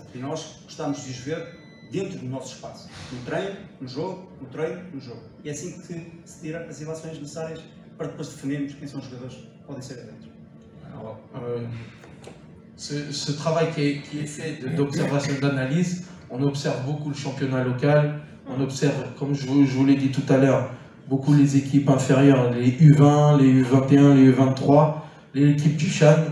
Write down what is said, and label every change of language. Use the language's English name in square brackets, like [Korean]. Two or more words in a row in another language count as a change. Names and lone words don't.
[Portuguese] E nós gostamos de os ver dentro do nosso espaço, no treino, no jogo, no treino, no jogo. E é assim que se tira as ilações necessárias para depois definirmos quem são os jogadores que podem ser adeptos. [French] Alors, ce travail qui est fait d'observation et d'analyse, on observe beaucoup le championnat local. On observe, comme je vous l'ai dit tout à l'heure, beaucoup les équipes inférieures, les U20, les U21, les U23, les équipes du Chad.